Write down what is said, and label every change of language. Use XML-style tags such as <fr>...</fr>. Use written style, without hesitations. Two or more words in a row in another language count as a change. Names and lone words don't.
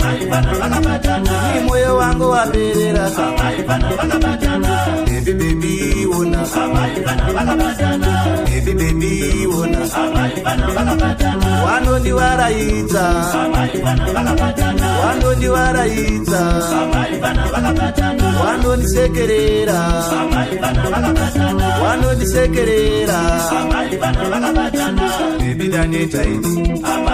<sn>Moyo wangu waperera</sn> <en>Baby baby</en> <sn>ona</sn> <en>Baby baby</en> <sn>ona Wanondiwaraidza Wanondiwaraidza Wanondisekerera Wanondisekerera Baby daneta ini</sn>